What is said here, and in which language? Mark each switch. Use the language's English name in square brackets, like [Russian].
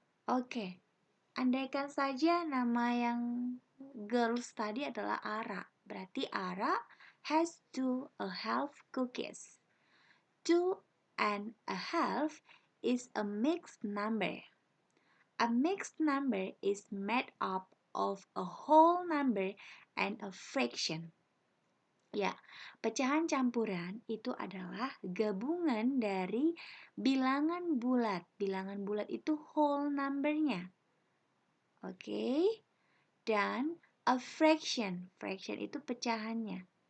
[Indonesian] Oke, andaikan saja nama yang girls tadi adalah Ara. Berarti [English] Ara has 2 a half cookies. 2 and a half is a mixed number. A mixed number is made up of a whole number and a fraction. [Indonesian] Ya, pecahan campuran itu adalah gabungan dari bilangan bulat. Bilangan bulat itu whole number-nya. Oke. Dan a fraction. Fraction itu pecahannya.